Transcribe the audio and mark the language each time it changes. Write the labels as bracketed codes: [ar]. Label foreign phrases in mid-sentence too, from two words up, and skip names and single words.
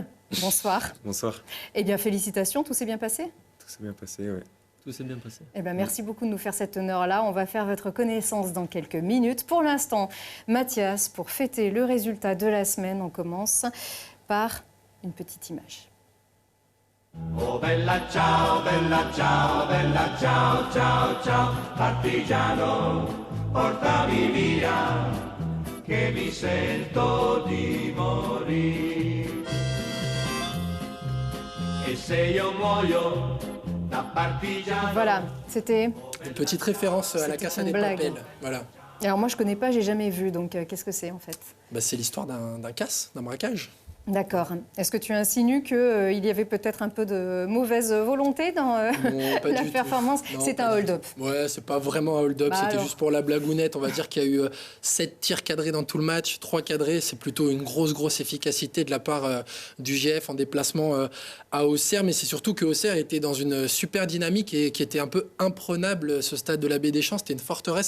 [fr] Bonsoir. Bonsoir. Eh bien, félicitations. Tout s'est bien passé ? Tout s'est bien passé, oui. Tout s'est bien passé. Eh bien, merci beaucoup de nous faire cet honneur-là. On va faire votre connaissance dans quelques minutes. Pour l'instant, Mathias, pour fêter le résultat de la semaine, on commence par une petite image. [it] Oh bella ciao, ciao, ciao, ciao, partigiano, portami via, che mi sento di morire. E se io muoio da partigiano... [fr] Voilà, c'était... Une petite référence à la Casa une de blague. Papel. Voilà. Alors moi, je connais pas, j'ai jamais vu, donc qu'est-ce que c'est en fait ? Bah, c'est l'histoire d'un casse, d'un braquage. D'accord. Est-ce que tu insinues qu'il y avait peut-être un peu de mauvaise volonté dans Non, pas la du tout. performance ? Non, C'est pas un du hold-up. tout. Ouais, c'est pas vraiment un hold-up, Bah c'était alors. juste pour la blagounette. On va dire qu'il y a eu 7 tirs cadrés dans tout le match, 3 cadrés. C'est plutôt une grosse efficacité de la part du GF en déplacement à Auxerre. Mais c'est surtout que Auxerre était dans une super dynamique et qui était un peu imprenable, ce stade de la Baie des Champs. C'était une forteresse.